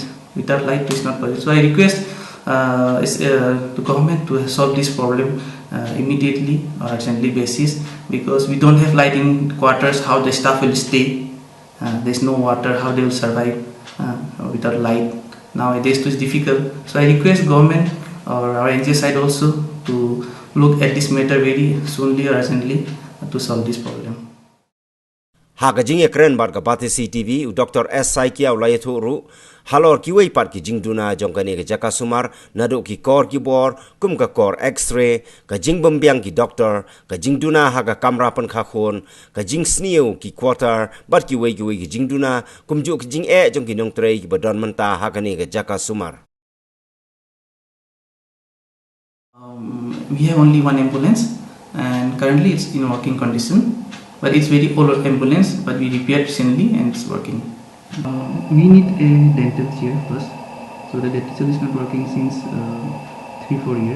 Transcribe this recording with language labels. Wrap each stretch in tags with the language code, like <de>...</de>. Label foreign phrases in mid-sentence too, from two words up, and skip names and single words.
<en>Without light, it's not possible. So I request the government to solve this problem immediately or urgently basis, because we don't have light in quarters. How the staff will stay? There's no water. How they will survive without light? Nowadays, it's difficult. So I request government or our NGO side also to look at this matter very soonly or urgently to solve this problem.</en> <kha>Hakajing ekren bar ka pate CTV Dr. S Saikia ulai thuru halor ki wei pat ki jingduna jongkane ke jaka sumar nado ki kor ki bor kum ka kor x-ray ka jing bombyang ki doctor ka jingduna haga kamera pan kha khon ka jing sneu ki quarter bat ki wei ki jingduna kum ju ki jing jong ki nong trei ki badon manta hakane ke jaka sumar.</kha> <en>We have only one ambulance, and currently it's in working condition. But it's very old ambulance, but we repaired recently and it's working. We need a dental chair first. So the dental chair is not working since 3-4 years.</en>